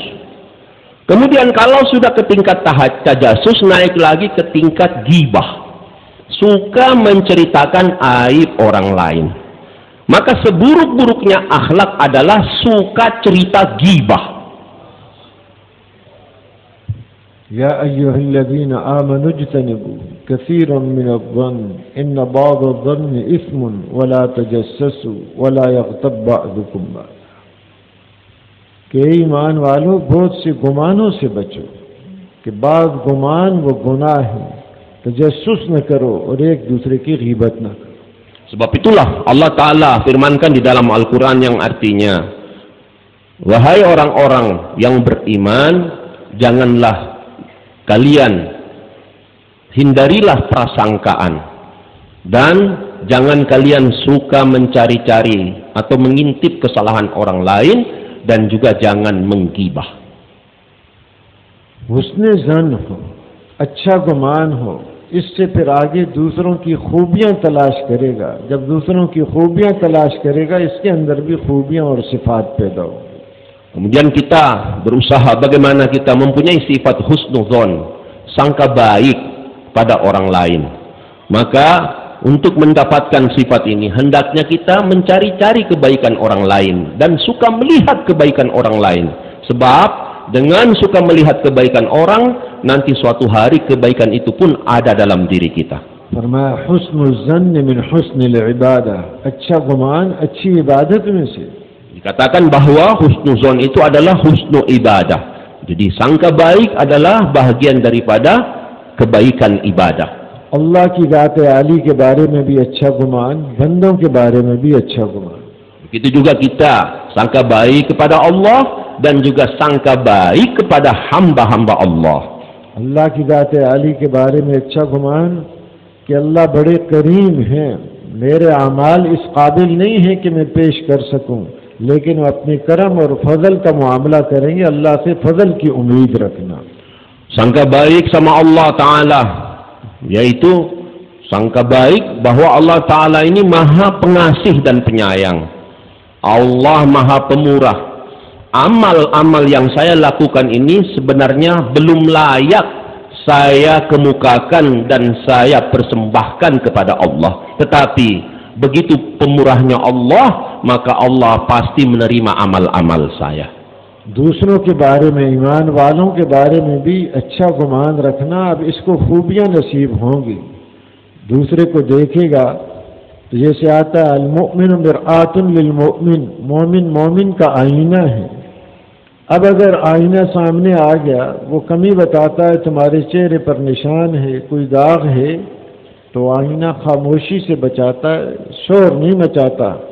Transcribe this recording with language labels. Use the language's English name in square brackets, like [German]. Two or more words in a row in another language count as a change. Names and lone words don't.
[Indonesian] Kemudian kalau sudah ke tingkat tajassus, naik lagi ke tingkat ghibah, suka menceritakan aib orang lain. Maka seburuk-buruknya akhlak adalah suka cerita ghibah. [Arabic] يا أيها الذين آمنوا اجتنبوا كثيرا من الظن إن بعض الظن إثم ولا تجسسوا ولا يغتب بعضكم بعض. [Urdu] کہ ایمان والوں، بہت سے گمانوں سے بچو کہ بعد گمان وہ گناہ ہے، تجسس نہ کرو اور ایک دوسرے کی ghibah نہ کرو. [Indonesian] Sebab itulah Allah Ta'ala firmankan di dalam Al-Quran yang artinya, wahai orang-orang yang beriman, janganlah kalian, hindarilah prasangkaan, dan jangan kalian suka mencari-cari atau mengintip kesalahan orang lain, dan juga jangan menggibah. [Urdu] حسن ظن ہو، اچھا گمان ہو، اس سے پھر آگے دوسروں کی خوبیاں تلاش کرے گا. جب دوسروں کی خوبیاں تلاش کرے گا، اس کے اندر بھی خوبیاں اور صفات پیدا ہو. [Indonesian] Kemudian kita berusaha bagaimana kita mempunyai sifat husnudzon, sangka baik pada orang lain. Maka untuk mendapatkan sifat ini, hendaknya kita mencari-cari kebaikan orang lain dan suka melihat kebaikan orang lain. Sebab dengan suka melihat kebaikan orang, nanti suatu hari kebaikan itu pun ada dalam diri kita. [Arabic] फरमाया حسن الظن من حسن العبادة, [Urdu] اچھا گمان اچھی عبادت میں سے. [Indonesian] Dikatakan bahwa husnuzon itu adalah [Arabic] حسن عبادة. [Indonesian] Jadi sangka baik adalah bahagian daripada kebaikan ibadah. [Urdu] اللہ کی ذات عالی کے بارے میں بھی اچھا گمان، بندوں کے بارے میں بھی اچھا گمان. [Indonesian] Begitu juga kita sangka baik kepada Allah dan juga sangka baik kepada hamba-hamba Allah. [Urdu] اللہ کی ذات عالی کے بارے میں اچھا گمان کہ اللہ بڑے کریم ہیں، میرے اعمال اس قابل نہیں ہے کہ میں پیش کر سکوں، لیکن اپنے کرم اور فضل کا معاملہ کریں گے. اللہ سے فضل کی امید رکھنا. [Indonesian] Sangka baik sama Allah Ta'ala, yaitu sangka baik bahwa Allah Ta'ala ini maha pengasih dan penyayang. Allah maha pemurah. Amal-amal yang saya lakukan ini sebenarnya belum layak saya kemukakan dan saya persembahkan kepada Allah. Tetapi begitu pemurahnya Allah, maka Allah pasti menerima amal-amal saya. [Urdu] دوسروں کے بارے میں، ایمان والوں کے بارے میں بھی اچھا گمان رکھنا. اب اس کو خوبیاں نصیب ہوں گی، دوسرے کو دیکھے گا تو جیسے آتا ہے [Arabic] المؤمن مرآة للمؤمن, [Urdu] مومن مومن کا آئینہ ہے. اب اگر آئینہ سامنے آ گیا، وہ کمی بتاتا ہے، تمہارے چہرے پر نشان ہے، کوئی داغ ہے، تو آئینہ خاموشی سے بچاتا ہے، شور نہیں مچاتا.